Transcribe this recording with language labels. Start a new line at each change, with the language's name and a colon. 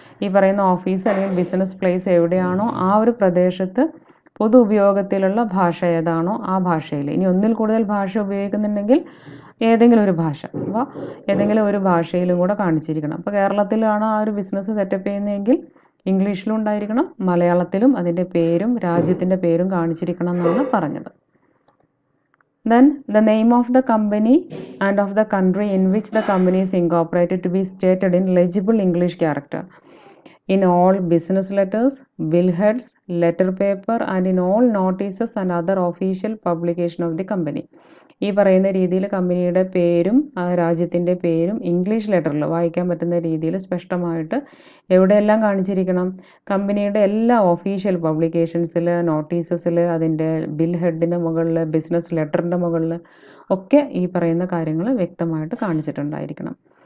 Malayalam: ഈ പറയുന്ന ഓഫീസ് അല്ലെങ്കിൽ ബിസിനസ് പ്ലേസ് എവിടെയാണോ ആ ഒരു പ്രദേശത്ത് പൊതു ഉപയോഗത്തിലുള്ള ഭാഷ ഏതാണോ ആ ഭാഷയിൽ, ഇനി ഒന്നിൽ കൂടുതൽ ഭാഷ ഉപയോഗിക്കുന്നുണ്ടെങ്കിൽ ഏതെങ്കിലും ഒരു ഭാഷ, അപ്പോൾ ഏതെങ്കിലും ഒരു ഭാഷയിലും കൂടെ കാണിച്ചിരിക്കണം. അപ്പോൾ കേരളത്തിലാണ് ആ ഒരു ബിസിനസ് സെറ്റപ്പ് ചെയ്യുന്നതെങ്കിൽ ഇംഗ്ലീഷിലും ഉണ്ടായിരിക്കണം, മലയാളത്തിലും അതിൻ്റെ പേരും രാജ്യത്തിൻ്റെ പേരും കാണിച്ചിരിക്കണം എന്നാണ് പറഞ്ഞത്.
English: Then the name of the company and of the country in which the company is incorporated to be stated in legible English character in all business letters, billheads, letter paper and in all notices and other official publication of the company.
Malayalam: ഈ പറയുന്ന രീതിയിൽ കമ്പനിയുടെ പേരും രാജ്യത്തിൻ്റെ പേരും English ലെറ്ററിൽ വായിക്കാൻ പറ്റുന്ന രീതിയിൽ സ്പഷ്ടമായിട്ട് എവിടെയെല്ലാം കാണിച്ചിരിക്കണം? കമ്പനിയുടെ എല്ലാ ഒഫീഷ്യൽ പബ്ലിക്കേഷൻസിൽ, നോട്ടീസസിൽ, അതിൻ്റെ ബിൽ ഹെഡിൻ്റെ മുകളിൽ, ബിസിനസ് ലെറ്ററിൻ്റെ മുകളിൽ ഒക്കെ ഈ പറയുന്ന കാര്യങ്ങൾ വ്യക്തമായിട്ട് കാണിച്ചിട്ടുണ്ടായിരിക്കണം.